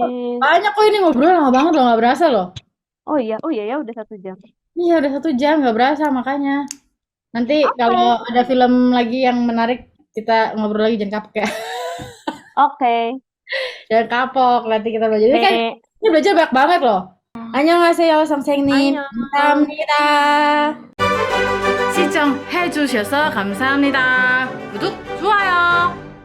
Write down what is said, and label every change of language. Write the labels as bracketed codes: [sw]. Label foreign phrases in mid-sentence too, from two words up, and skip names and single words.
[id] Banyak kok ini ngobrol lama banget loh, nggak berasa loh. Oh iya ya, udah 1 jam. Iya udah 1 jam nggak berasa makanya. Nanti Oke, kalau ada film lagi yang menarik kita ngobrol lagi, jangan kapok ya. oke. Jangan kapok, nanti kita belajar. Ini kan Nek, ini belajar banyak banget loh. [ko] 안녕하세요, 선생님. annyeong. 감사합니다. 시청해주셔서 감사합니다. 구독, 좋아요.